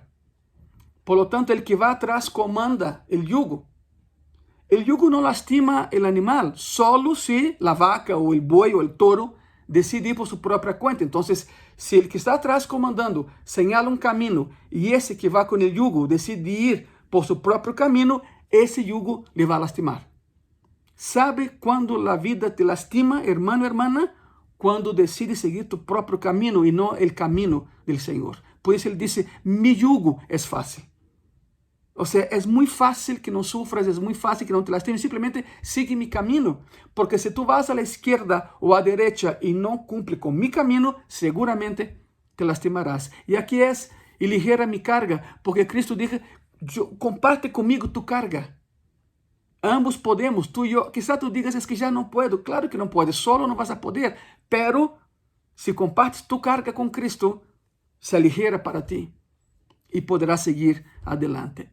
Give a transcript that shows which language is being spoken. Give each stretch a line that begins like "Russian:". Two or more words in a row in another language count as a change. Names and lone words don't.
Spanish: Por lo tanto, el que va atrás comanda el yugo. El yugo no lastima el animal, solo si la vaca o el buey o el toro decide ir por su propia cuenta. Entonces, si el que está atrás comandando señala un camino y ese que va con el yugo decide ir por su
Portuguese: próprio caminho, esse jugo lhe vai lastimar. Sabe quando a vida te lastima,
Spanish: hermano, hermana?
Portuguese: Quando decides seguir tu próprio caminho e não o caminho do Senhor. Por isso ele disse, mi jugo é fácil. Ou seja, é muito fácil que não sufras, é muito fácil que não te lastimes, simplesmente
Spanish: sigue mi
Portuguese: caminho. Porque se
Spanish: tu vas a la izquierda
Portuguese: ou à direita e não cumpre com mi caminho, seguramente
Spanish: te lastimarás.
Portuguese: E aqui é, e ligera mi carga, porque Cristo
Spanish: dijo, comparte
Portuguese: comigo
Spanish: tu carga. Ambos podemos, tú y yo. Quizá tú digas, es que ya no puedo. Claro que no puedes, solo no vas a poder. Pero si compartes tu carga con Cristo, se aligera para ti y podrás seguir adelante.